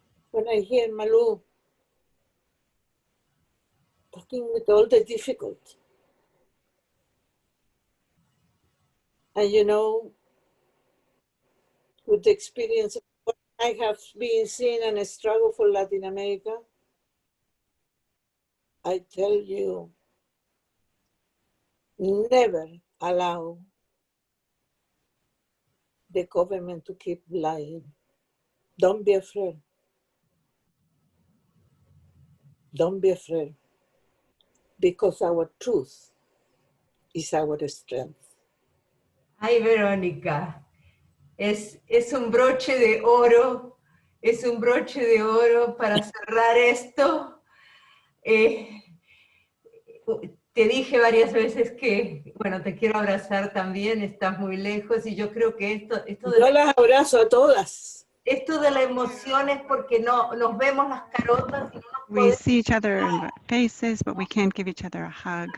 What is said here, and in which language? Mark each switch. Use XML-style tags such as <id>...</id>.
<en>When I hear Malu talking with all the difficulty, and you know, with the experience of what I have been seeing and a struggle for Latin America, I tell you, never allow the government to keep lying. Don't be afraid. Don't be afraid, because our truth is our strength.</en> <es>Ay, Verónica, es un broche de oro, es un broche de oro para cerrar esto. Te dije varias veces que, bueno, te quiero abrazar también, estás muy lejos, y yo creo que esto de Yo las abrazo a todas. Esto de la emoción es porque no nos vemos las carotas y no nos</es> <en>We</en> <es>podemos.</es> <en>see each other in the faces, but we can't give each other a hug.</en>